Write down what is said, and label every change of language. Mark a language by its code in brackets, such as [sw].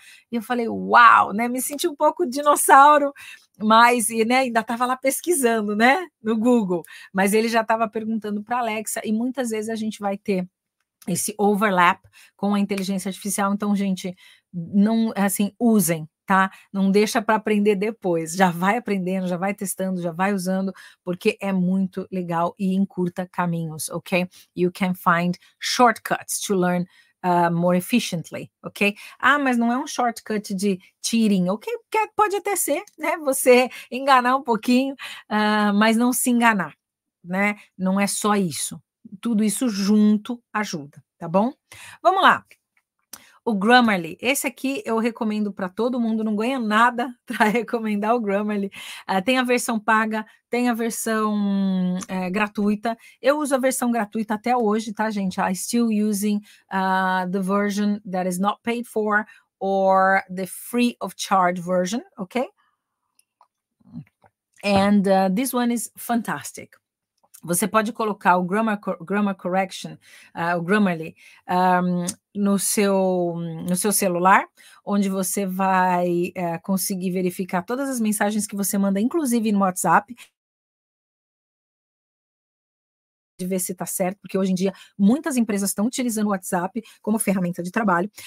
[pt] e eu falei, uau, né, me senti um pouco dinossauro, mas, né, ainda estava lá pesquisando, né, no Google, mas ele já estava perguntando para a Alexa, e muitas vezes a gente vai ter esse overlap com a inteligência artificial, então, gente, não, assim, usem, tá? Não deixa para aprender depois, já vai aprendendo, já vai testando, já vai usando, porque é muito legal e encurta caminhos, ok? [en] You can find shortcuts to learn more efficiently, ok? [pt] Mas não é um shortcut de cheating, ok? Pode até ser, né? Você enganar um pouquinho, mas não se enganar, né? Não é só isso. Tudo isso junto ajuda, tá bom? Vamos lá. O Grammarly, esse aqui eu recomendo para todo mundo, não ganha nada para recomendar o Grammarly. Tem a versão paga, tem a versão gratuita. Eu uso a versão gratuita até hoje, tá, gente? [en] I still using the version that is not paid for or the free of charge version, okay? And this one is fantastic. [pt] Você pode colocar o Grammar Correction, o Grammarly, no seu celular, onde você vai conseguir verificar todas as mensagens que você manda, inclusive no WhatsApp, de ver se está certo, porque hoje em dia muitas empresas estão utilizando o WhatsApp como ferramenta de trabalho.